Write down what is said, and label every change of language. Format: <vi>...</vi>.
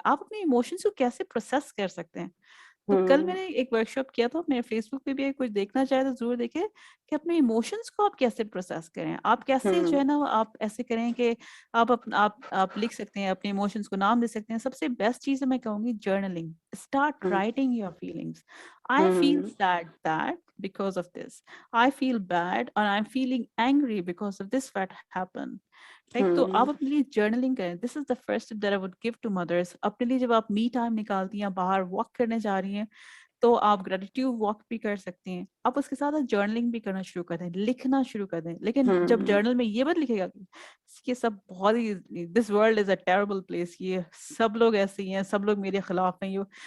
<ur>آپ اپنے ایموشنز کو کیسے پروسیس کر سکتے ہیں. تو کل میں نے ایک ورک شاپ کیا تھا, میرے فیس بک پہ بھی کچھ دیکھنا چاہے تو ضرور دیکھیں کہ اپنے ایموشنز کو آپ کیسے پروسیس کریں. آپ کیسے جو ہے نا آپ ایسے کریں کہ آپ لکھ سکتے ہیں, اپنے ایموشنز کو نام دے سکتے ہیں. سب سے بیسٹ چیز میں کہوں گی journaling.</ur> <en>Start writing your feelings. I feel sad that because of this. I feel bad and I'm feeling angry because of this what happened.</en> <ur>تو آپ اپنے لیے جرنلنگ کریں.</ur> <en>This is the first that I would give to mothers.</en> <ur>اپنے لیے جب آپ می ٹائم نکالتی ہیں, باہر واک کرنے جا رہی ہیں, تو آپ گریٹیٹیوڈ واک بھی کر سکتی ہیں. آپ اس کے ساتھ جرنلنگ بھی کرنا شروع کر دیں, لکھنا شروع کر دیں. لیکن جب جرنل میں یہ مت لکھے گا کہ سب بہت ہی</ur> <en>this world is a terrible place,</en> <ur>یہ سب لوگ ایسے ہی ہیں, سب لوگ میرے خلاف ہیں.</ur>